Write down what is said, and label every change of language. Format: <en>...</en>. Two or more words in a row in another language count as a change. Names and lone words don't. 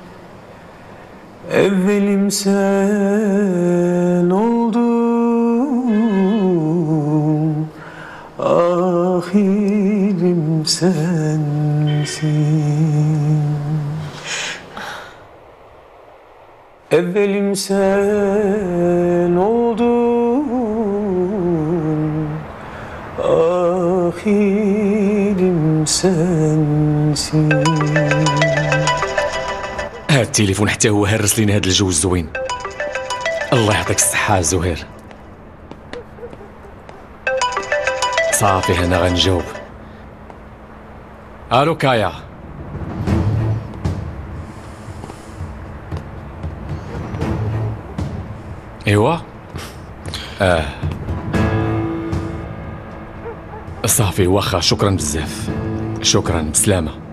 <tr>Evvelim sen oldun, ahirim sensin. Evvelim sen oldun, ahirim sensin.</tr> <ar>هاد التليفون حتى هو هرس لينا هاد الجو الزوين. الله يعطيك الصحة زهير. صافي هنا غنجاوب. الو كايا. ايوا صافي واخا، شكرا بزاف، شكرا، بسلامة.</ar>